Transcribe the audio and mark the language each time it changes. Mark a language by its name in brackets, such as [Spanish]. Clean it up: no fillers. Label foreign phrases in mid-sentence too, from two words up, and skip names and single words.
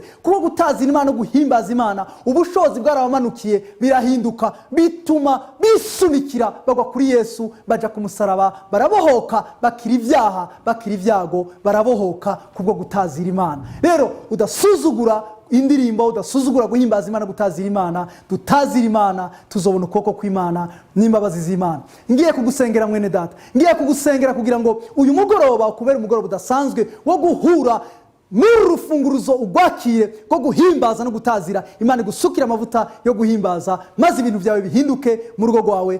[Rundi] Kuko gutazira Imana no guhimbaza Imana, ubushozi bwarabamanukiye, birahinduka, bituma bisunikira bagwa kuri Yesu, baja ku musaraba, barabohoka, bakira ivyaha, bakira ivyago, barabohoka kubwo gutazira Imana. Rero udasuzugura indirimbo, udasuzugura guhimbaza Imana, gutazira Imana. Dutazira Imana, tuzobona ukuboko kw'Imana n'imbabazi z'Imana. Ngiye kugusengera mwene data, ngiye kugusengera kugira ngo uyu mugoroba ukubera umugoroba udasanzwe wo guhura muri urufunguruzo ugwakire rwo guhimbaza no gutazira Imana, igusukira amavuta yo guhimbaza, maze ibintu byawe bihinduke mu rugo rwawe.